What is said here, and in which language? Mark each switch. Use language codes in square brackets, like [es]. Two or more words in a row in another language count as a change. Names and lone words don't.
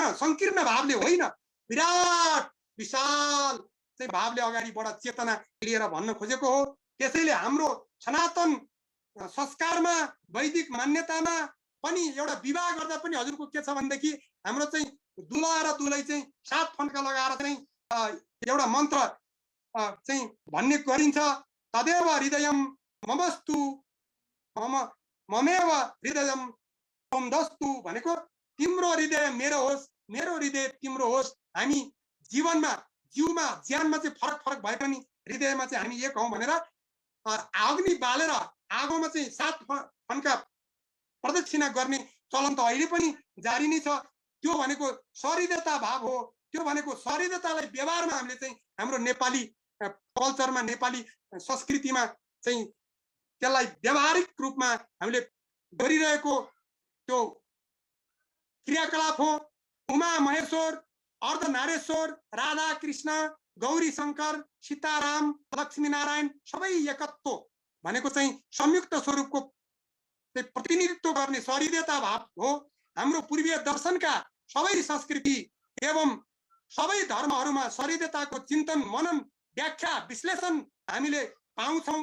[ne] संकीर्ण भावले होइन, विराट विशाल चाहिँ भावले अगाडि बढ चेतना लिएर भन्न खोजेको हो। त्यसैले हाम्रो सनातन संस्कारमा वैदिक मान्यतामा पनि एउटा विवाह गर्दा पनि हजुरको के छ भनेदेखि हाम्रो चाहिँ दुला र दुलै चाहिँ 7 फन्का लगाएर चाहिँ एउटा मन्त्र चाहिँ भन्ने गरिन्छ। [sa] तदेव हृदयम ममस्तु ममेव हृदयम तमदस्तु [ne] भनेको तिम्रो हृदय मेरो होस्, मेरो हृदय तिम्रो होस्। हामी जीवनमा जिउमा ज्यानमा चाहिँ फरक भए पनि हृदयमा चाहिँ हामी एक हौं भनेर अग्नि बालेर आगोमा चाहिँ 7 फन्का प्रदक्षिणा गर्ने चलन त अहिले पनि जारी नै छ। त्यो भनेको सहृदयता भाव हो। त्यो भनेको सहृदयतालाई व्यवहारमा हामीले चाहिँ हाम्रो नेपाली कल्चरमा नेपाली संस्कृतिमा चाहिँ त्यसलाई व्यवहारिक रूपमा हामीले गरिरहेको त्यो क्रियाकलाप हो। उमा महेश्वर, अर्धनारेश्वर, राधा कृष्ण, गौरी शंकर, सीताराम, लक्ष्मी नारायण सबै एकत्व भनेको चाहिँ संयुक्त स्वरूपको प्रतिनिधित्व गर्ने सहृदयता भाव हो। हाम्रो पूर्वीय दर्शनका सबै संस्कृति एवं सबै धर्महरूमा सहृदयताको चिन्तन मनन व्याख्या विश्लेषण हामीले पाउँछौं।